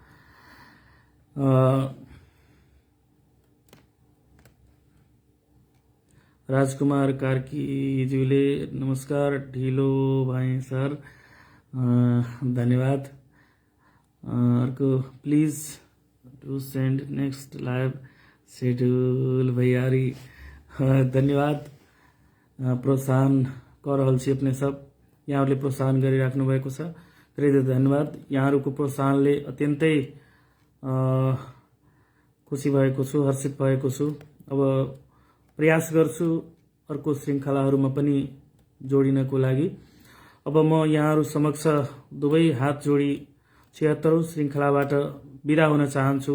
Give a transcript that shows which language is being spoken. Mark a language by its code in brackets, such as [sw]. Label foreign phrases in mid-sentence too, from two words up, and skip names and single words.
[ne] राजकुमार कार्कीज्यूले नमस्कार, ढिलो भएँ सर, धन्यवाद। [en] अर्को please to send next live schedule [ne] भैयारी, धन्यवाद। [mai] प्रोत्साहन कर रहल छी अपने सब, [ne] यहाँहरूले प्रोत्साहन गरिराख्नु भएको छ, धेरै धेरै धन्यवाद। यहाँहरूको प्रोत्साहनले अत्यन्तै खुसी भएको छु, हर्षित भएको छु। अब प्रयास गर्छु अर्को श्रृङ्खलाहरूमा पनि जोडिनको लागि। अब म यहाँहरू समक्ष दुवै हात जोडी 76औं श्रृङ्खलाबाट बिदा हुन चाहन्छु।